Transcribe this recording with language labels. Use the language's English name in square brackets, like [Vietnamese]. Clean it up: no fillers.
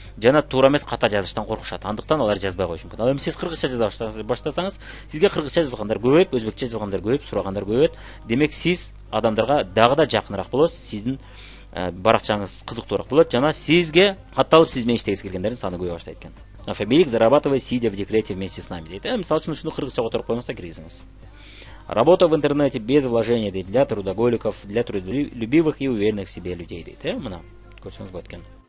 [Kyrgyz] Жана туура эмес ката жазыштан коркушат. Андыктан алар жазбай коюшу мүмкүн. Ал эми сиз кыргызча жаза баштасаңыз, сизге кыргызча жазгандар көбөйүп, өзбекче жазгандар көбөйүп, сурагандар көбөйөт. Демек сиз адамдарга дагы да жакыныраак болосуз. Сиздин баракчаңыз кызыктуураак болот жана сизге катталып сиз менен иштегиси келгендердин саны көбөйө баштайт экен. [Russian] Фабилик зарабатывай, сидя в декрете вместе с нами дейт. [Kyrgyz] Мисалы үчүн ушуну кыргызча которуп коюңуз да киргизиңиз. [Russian] Работа в интернете без вложений дейт, для трудоголиков, для трудолюбивых и уверенных в себе людей дейт. [Kyrgyz] Мына көрсөңүз болот экен.